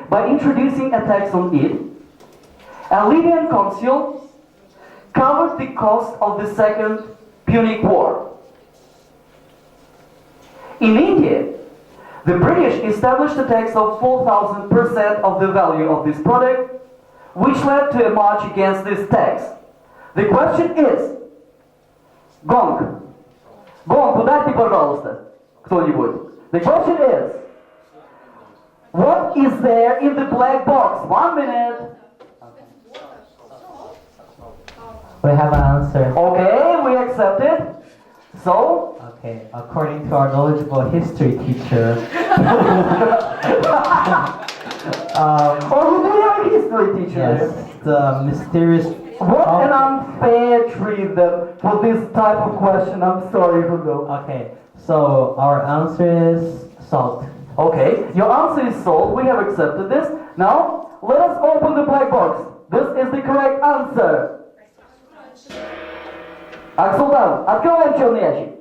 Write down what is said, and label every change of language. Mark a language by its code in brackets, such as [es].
[en] By introducing a text on it, a Libyan consul covered the cost of the Second Punic War. In India, the British established a tax of 4,000% of the value of this product, which led to a march against this tax. The question is, [ru] Гонг, удайте, пожалуйста, кто-нибудь. [en] The question is, what is there in the black box? 1 minute. We have an answer. Okay, we accept it. So, Okay, according to our knowledgeable history teacher, who do we have a history teacher? yes, the mysterious. What an unfair treatment for this type of question. I'm sorry, Hugo. Okay, so our answer is salt. Okay, your answer is salt. We have accepted this. Now, let us open the black box. This is the correct answer. [ru] Аксултан, открываем черный ящик.